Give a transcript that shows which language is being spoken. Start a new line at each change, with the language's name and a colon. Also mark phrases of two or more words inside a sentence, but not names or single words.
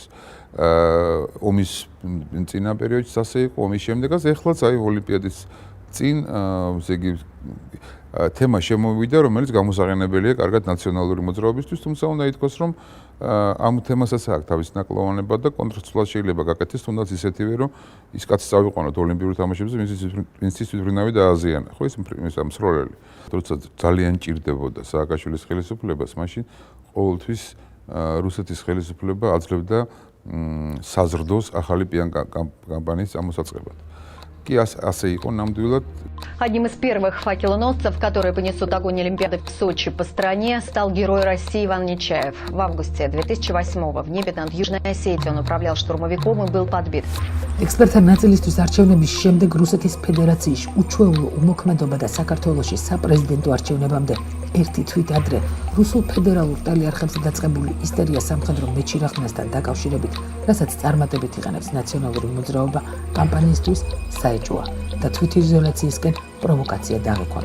Georgian: ომის წინა პერიოდში ასე იყო, ომის შემდეგაც ეხლაც აი ოლიმპიადის წინ ესე იგი თემა შემოვიდა, რომელიც გამოსაღენებელია კარგად ნაციონალური მოძრაობისთვის, თუმცა უნდა ითქვას, რომ ამ თემასაც აქვს თავისი ნაკლოვანება და კონტრცვლა შეიძლება გაკეთდეს, თუნდაც ისეთივე, რომ ის კაცი წავიყვანოთ ოლიმპიურ თამაშებზე, ვინც ის თვითმფრინავი დააზიანა, ხო, ის მსროლელი. როცა ძალიან ჭირდებოდა სააკაშვილის ხელისუფლებას, მაშინ ყოველთვის რუსეთის ხელისუფლება აძლევდა საზრდოს ახალი კამპანიის ამოსაწყებად.
Russian: Одним из первых факелоносцев, которые понесут огонь Олимпиады в Сочи по стране, стал герой России Иван Нечаев. В августе 2008-го в небе над Южной Осетией он управлял штурмовиком и был подбит.
Georgian: Экспертთა ნაწილისთვის არჩევნების შემდეგ რუსეთის ფედერაციაში უჩვეულო უმოქმედობა და საქართველოში საპრეზიდენტო არჩევნებამდე ერთი თვით ადრე რუსულ ფედერალურ ტელეარხებზე დაწყებული ისტერია სამხედრო მეჩირახნასთან დაკავშირებით, რასაც წარმატებით იყენებს ნაციონალური მოძრაობა კამპანიისთვის საეჭვოა და თვითიზოლაციისკენ პროვოკაცია დაღიქვანს.